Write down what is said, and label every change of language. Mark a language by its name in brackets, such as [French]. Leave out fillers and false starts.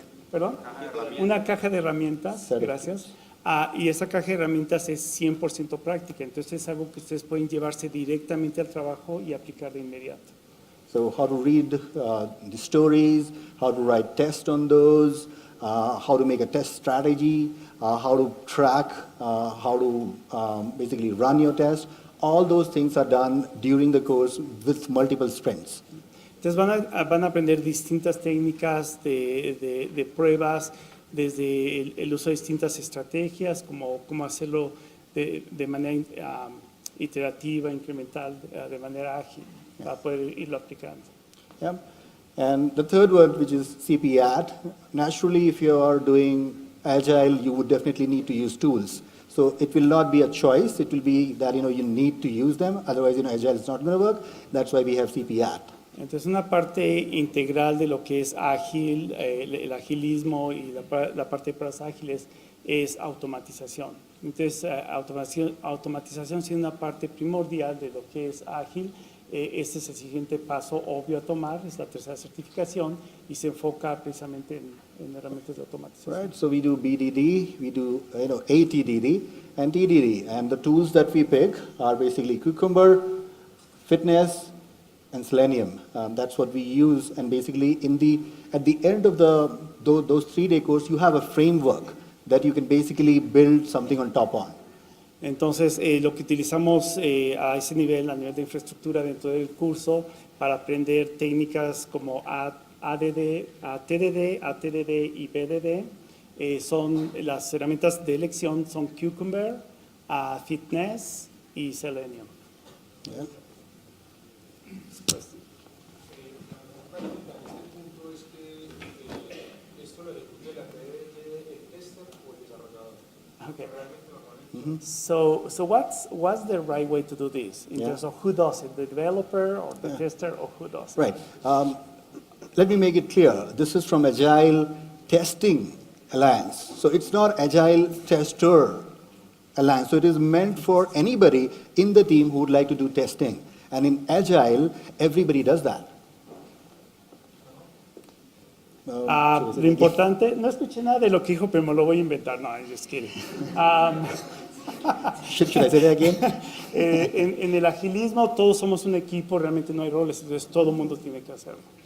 [Spanish] ¿Perdón? Una caja de herramientas, gracias. Y esa caja de herramientas es 100% práctica, entonces es algo que ustedes pueden llevarse directamente al trabajo y aplicar de inmediato. [English] So how to read the stories, how to write tests on those, how to make a test strategy, how to track, how to basically run your test. All those things are done during the course with multiple sprints. [Spanish] Entonces van a aprender distintas técnicas de pruebas, desde el uso de distintas estrategias, como cómo hacerlo de manera iterativa, incremental, de manera ágil, para poder irlo aplicando. [English] Yeah. And the third one, which is CPAT, naturally if you are doing Agile, you would definitely need to use tools. So it will not be a choice, it will be that you need to use them, otherwise Agile is not going to work. That's why we have CPAT. [Spanish] Entonces, una parte integral de lo que es ágil, el agilismo y la parte de pruebas ágiles es automatización. Entonces, automatización siendo una parte primordial de lo que es ágil. Este es el siguiente paso obvio a tomar, es la tercera certificación y se enfoca precisamente en herramientas de automatización. [English] Right, so we do BDD, we do ATDD and TDD, and the tools that we pick are basically Cucumber, Fitness, and Selenium. That's what we use, and basically at the end of those 3-day course, you have a framework that you can basically build something on top on. [Spanish] Entonces, lo que utilizamos a ese nivel, a nivel de infraestructura dentro del curso, para aprender técnicas como TDD, ATDD y BDD, son las herramientas de elección, son Cucumber, Fitness y Selenium. [English] Yeah. Okay. So what's the right way to do this in terms of who does it, the developer or the tester, or who does it? Right. Let me make it clear. This is from Agile Testing Alliance. So it's not Agile Tester Alliance. So it is meant for anybody in the team who would like to do testing. And in Agile, everybody does that. [Spanish] Lo importante, no escuché nada de lo que dijo, pero me lo voy a inventar. [English] No, I'm just kidding. Should I say that again? [Spanish] En el agilismo todos somos un equipo, realmente no hay roles, entonces todo el mundo tiene que hacerlo.